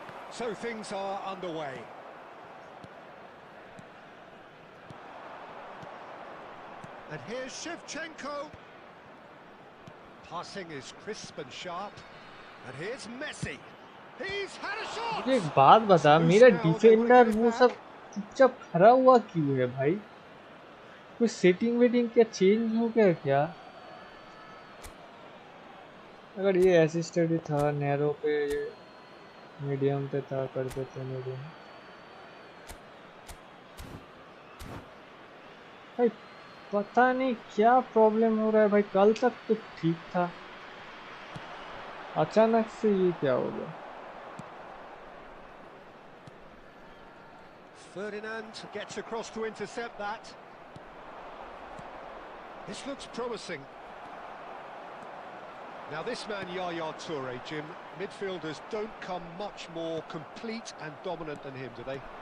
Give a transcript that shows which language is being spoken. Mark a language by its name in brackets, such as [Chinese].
[English] So things are underway. And here's Shevchenko. Passing is crisp and sharp. And here's Messi. He's had a shot. [Hindi] मुझे एक बात बता, मेरा defender वो सब चुपचाप खड़ा हुआ क्यों है भाई? कोई सेटिंग वेटिंग क्या चेंज हो गया क्या? अगर ये असिस्टेड था नैरो पे, मीडियम पे था, कर देते मीडियम। भाई पता नहीं क्या प्रॉब्लम हो रहा है भाई, कल तक तो ठीक था, अचानक से ये क्या हो गया? [English] Ferdinand gets across to intercept that. This looks promising. Now this man, Yaya Toure, Jim, midfielders don't come much more complete and dominant than him, do they?